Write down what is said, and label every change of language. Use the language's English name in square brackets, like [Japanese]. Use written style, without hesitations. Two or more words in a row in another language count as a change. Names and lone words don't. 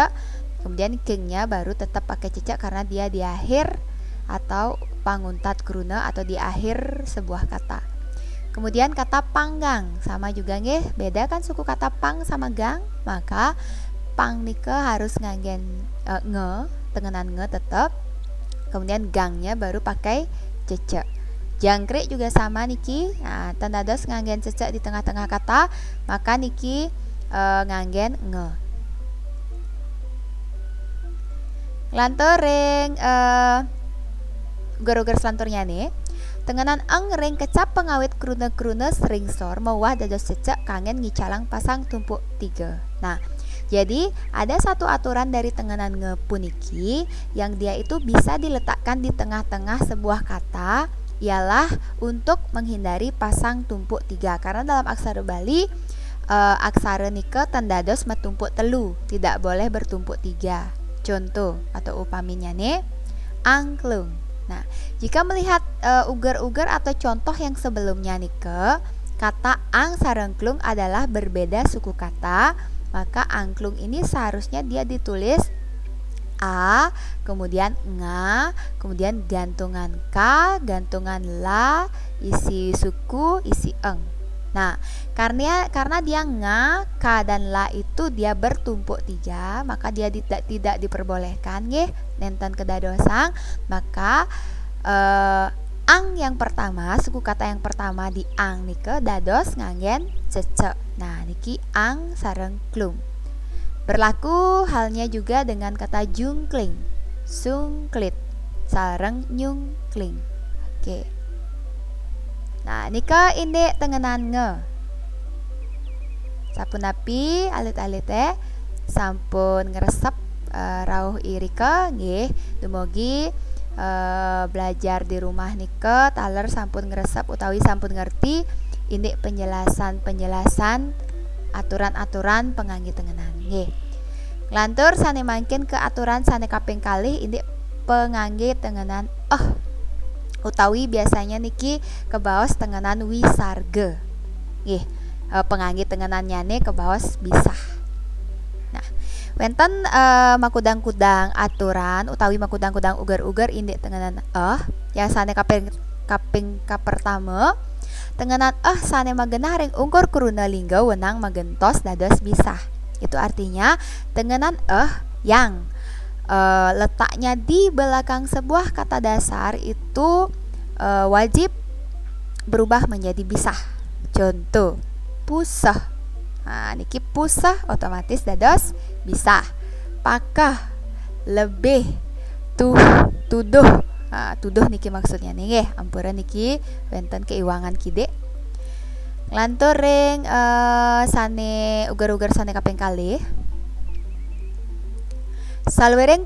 [Indonesian] Kemudian kingnya baru tetap pakai cece karena dia di akhir atau panguntat kruna atau di akhir sebuah kata. Kemudian kata panggang sama juga nggih, beda kan suku kata pang sama gang, maka pang nike harus nganggen nge, tengenan nge tetap. Kemudian gangnya baru pakai cece. Jangkrik juga sama niki. Nah, [Balinese] tanda dos nganggen [Indonesian] cece di tengah-tengah kata, maka niki nganggen nge. [Balinese] Lantoring ugar-ugar selanturnya nih. Tengenan ring kecap pengawit krune-krune sringsor mewah dados cece kangen ngicalang pasang tumpuk 3. [Indonesian] Nah, jadi ada satu aturan dari tengenan ngepuniki yang dia itu bisa diletakkan di tengah-tengah sebuah kata, ialah untuk menghindari pasang tumpuk 3. Karena dalam [Balinese] aksara Bali aksara nike tendados metumpuk telu, [Indonesian] tidak boleh bertumpuk 3. Contoh atau upaminya nih, angklung. Nah, jika melihat uger-uger atau contoh yang sebelumnya nike, kata ang sareng klung adalah berbeda suku kata, maka angklung ini seharusnya dia ditulis a, kemudian nga, kemudian gantungan k, gantungan la, isi suku, isi eng. Nah, karena dia nga, k dan la itu dia bertumpuk 3, maka dia tidak diperbolehkan [Balinese] nggih nenten kedadosang. [Indonesian] Maka ang yang pertama, suku kata yang pertama di ang [Balinese] nike dados nganggen [Indonesian] cece. [Balinese] Nah, niki ang sareng klung. [Indonesian] Berlaku halnya juga dengan kata jungkling, sungklit, sareng nyungkling. Oke. Nah, nika ini tengenan nge. [Balinese] Sapunapi alit-alit sampun ngresep rawuh irika nggih, dumugi [Indonesian] belajar di rumah [Balinese] nika taler sampun ngresep utawi sampun ngerti [Indonesian] ini penjelasan aturan-aturan [Balinese] pengangge tengenan nggih. Lantur sane mangkin ke aturan sane kaping kalih ini pengangge tengenan utawi biasanya niki kebaos tengenan wisarga nggih. Pengangge tengenannya nih kebaos bisa. Nah, wenten makudang-kudang aturan utawi makudang-kudang ugar-ugar indik tengenan yang sane kaping pertama tengenan sane magenah ring ungkur kuruna lingga wenang magentos dados bisa. [Indonesian] Itu artinya tengenan yang letaknya di belakang sebuah kata dasar itu wajib berubah menjadi bisa. Contoh, pusah. [Balinese] Nah, niki pusah otomatis dados bisa. [Indonesian] Pakah, lebih, tuduh. [Balinese] tuduh niki maksudnya nih ampura niki wenten keiwangan kide lantur ring sane ugar-ugar sane kaping kalih salwereng